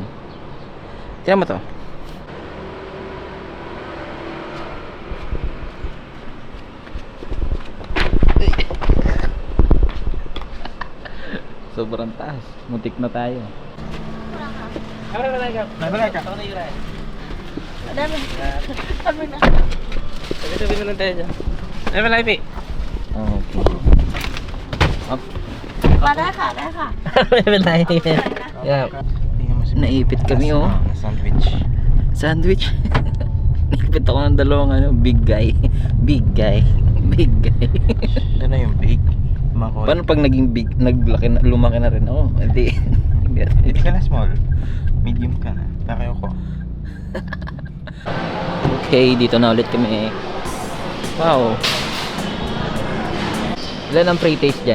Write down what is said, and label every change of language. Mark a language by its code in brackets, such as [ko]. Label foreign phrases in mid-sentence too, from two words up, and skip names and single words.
[tl] Tignan mo to. Sobrang taas. Muntik na tayo. Nabalay ka. Dami. Dami na. Sabi na lang tayo dyan. Ay, malay, [en] Okay. Up. [th] มาได้ค่ะได้ค่ะ [tl] May malay. Yeah. Tingnan mo si Naipit kami, oh. Sandwich. Sandwich. Naipit ako ng dalawang [en] big guy. Big guy. Big guy. [tl] Ano na yung big? Makoy. Paano pag naging big, lumaki na rin ako? Hindi. Hindi ka na small. Medium ka na. Takayo ko. Okay, dito na ulit kami. Wow. Ilan ang pre-taste dyan?